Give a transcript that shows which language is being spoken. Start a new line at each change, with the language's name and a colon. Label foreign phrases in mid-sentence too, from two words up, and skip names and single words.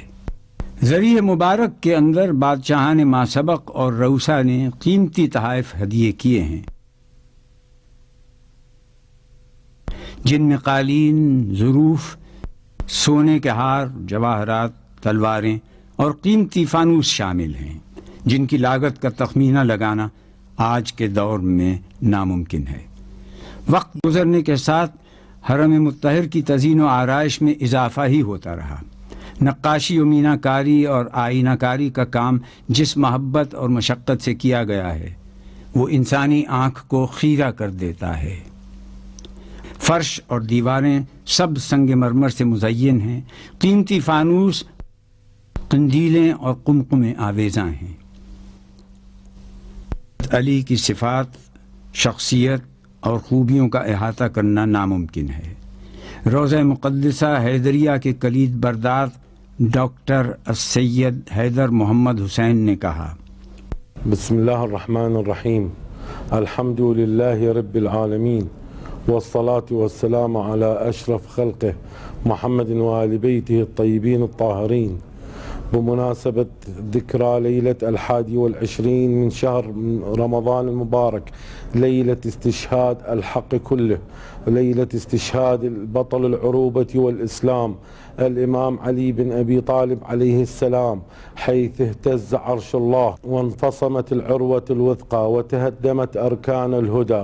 Urdu: ذریح مبارک کے اندر بادشاہان ماسبق اور روسا نے قیمتی تحائف ہدیے کیے ہیں جن میں قالین، ظروف، سونے کے ہار، جواہرات، تلواریں اور قیمتی فانوس شامل ہیں جن کی لاگت کا تخمینہ لگانا آج کے دور میں ناممکن ہے۔ وقت گزرنے کے ساتھ حرم مطہر کی تزئین و آرائش میں اضافہ ہی ہوتا رہا۔ نقاشی و مینہ کاری اور آئینہ کاری کا کام جس محبت اور مشقت سے کیا گیا ہے وہ انسانی آنکھ کو خیرہ کر دیتا ہے۔ فرش اور دیواریں سب سنگ مرمر سے مزین ہیں، قیمتی فانوس، قندیلیں اور قمقمیں آویزاں ہیں۔ علی کی صفات، شخصیت اور خوبیوں کا احاطہ کرنا ناممکن ہے۔ روضہ مقدسہ حیدریہ کے کلید بردار ڈاکٹر السید حیدر محمد حسین نے کہا:
Arabic: بسم اللہ الرحمن الرحیم، الحمد للہ رب العالمین، والصلاة والسلام على اشرف خلقه محمد وآل بیتہ الطیبین الطاہرین، بمناسبة ذكرى ليلة 21 من شهر رمضان المبارك، ليلة استشهاد الحق كله، ليلة استشهاد البطل العروبة والإسلام الإمام علي بن أبي طالب عليه السلام، حيث اهتز عرش الله وانفصمت العروة الوثقى وتهدمت أركان الهدى.